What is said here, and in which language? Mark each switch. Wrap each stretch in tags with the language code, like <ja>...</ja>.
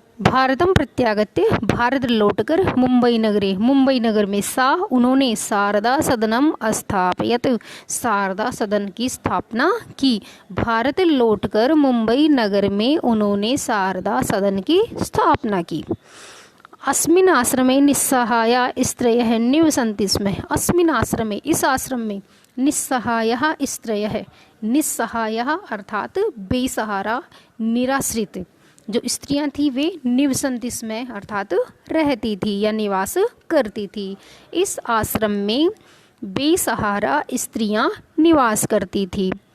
<sa>भारतम प्रत्यागत्य,</sa> <hi>भारत लौटकर,</hi> <sa>मुंबई नगरे,</sa> <hi>मुंबई नगर में, सा उन्होंने,</hi> <sa>शारदा सदनम अस्थापयत,</sa> <hi>शारदा सदन की स्थापना की। भारत लौटकर मुंबई नगर में उन्होंने शारदा सदन की स्थापना की।</hi> <sa>अस्मिन् आश्रमे निस्सहाया स्त्रयः निवसन्ति स्म। अस्मिन् आश्रमे,</sa> <hi>इस आश्रम में,</hi> <sa>निस्सहायः स्त्रयः,</sa> <hi>निस्सहायः अर्थात बेसहारा, निराश्रित जो स्त्रियां थी वे</hi> <sa>निवसन्ति स्म</sa> <hi>अर्थात रहती थी या निवास करती थी। इस आश्रम में बेसहारा स्त्रियां निवास करती थी।</hi>